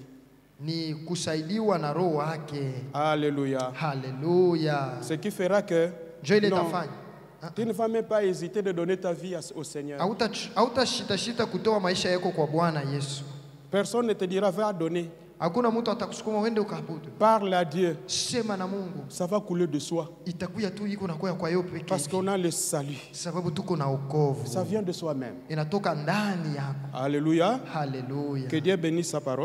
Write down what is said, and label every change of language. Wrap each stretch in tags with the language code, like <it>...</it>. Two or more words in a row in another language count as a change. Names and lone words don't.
<sw>ni kusaidiwa na roho wake.</sw> <fr>Alléluia.</fr> <sw>Haleluya.</sw> <fr>Ce qui fera que tu ne vas même pas hésiter de donner ta vie au Seigneur.</fr> <sw>Hautashita kutoa maisha yako kwa Bwana Yesu.</sw> <fr>Personne ne te dira va donner.</fr> <sw>Hakuna mtu atakusukuma uende ukaabudu.</sw> <fr>Parle à Dieu.</fr> <sw>Sema na Mungu.</sw> <fr>Ça va couler de soi.</fr> <sw>Itakuya tu iko na kwa yeye pekee.</sw> <fr>Parce qu'on a le salut.</fr> <sw>Sababu tuko na wokovu.</sw> <fr>Ça vient de soi-même.</fr> <sw>Inatoka ndani yako.</sw> <fr>Alléluia.</fr> <sw>Haleluya.</sw> <fr>Que Dieu bénisse sa parole.</fr>